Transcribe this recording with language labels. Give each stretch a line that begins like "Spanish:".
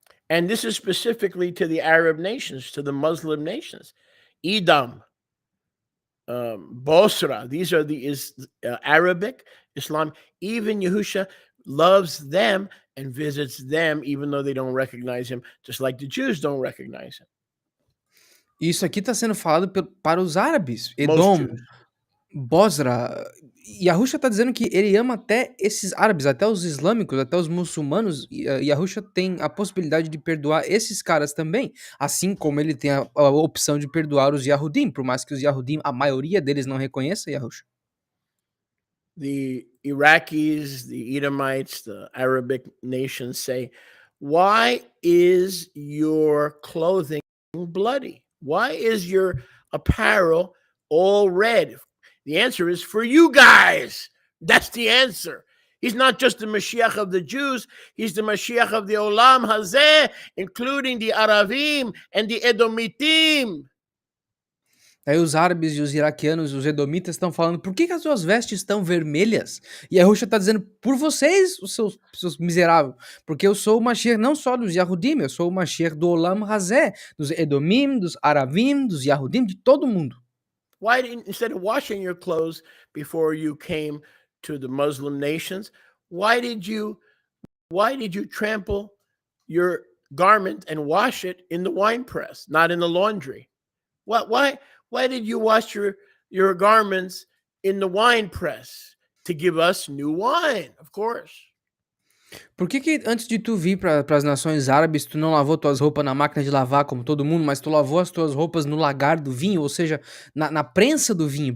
English: And this is specifically to the Arab nations, to the Muslim nations. Edom, Bosra, these are the Arabic, Islam. Even Yahusha loves them and visits them, even though they don't recognize him, just like the Jews don't recognize him.
Portuguese: Isso aqui está sendo falado para os árabes,
English: Most Edom, Jews. Bosra.
Portuguese: Yahusha está dizendo que ele ama até esses árabes, até os islâmicos, até os muçulmanos. Yahusha tem a possibilidade de perdoar esses caras também, assim como ele tem a opção de perdoar os Yahudim, por mais que os Yahudim, a maioria deles não reconheça Yahusha.
English: The Iraqis, the Edomites, the Arabic nations say, why is your clothing bloody? Why is your apparel all red? The answer is for you guys. That's the answer. He's not just the Mashiach of the Jews. He's the Mashiach of the Olam Hazeh, including the Aravim and the Edomitim.
Portuguese: Aí os árabes e os iraquianos, os edomitas estão falando, por que as suas vestes estão vermelhas? E Yahusha está dizendo, por vocês, os seus miseráveis, porque eu sou o Mashiach não só dos Yahudim, eu sou o Mashiach do Olam Hazeh, dos Edomim, dos Aravim, dos Yahudim, de todo mundo.
English: Why didn't, instead of washing your clothes before you came to the Muslim nations, why did you trample your garment and wash it in the wine press, not in the laundry? Why did you wash your garments in the wine press? To give us new wine, of course.
Portuguese: Por que antes de tu vir para as nações árabes, tu não lavou tuas roupas na máquina de lavar como todo mundo, mas tu lavou as tuas roupas no lagar do vinho, ou seja, na prensa do vinho?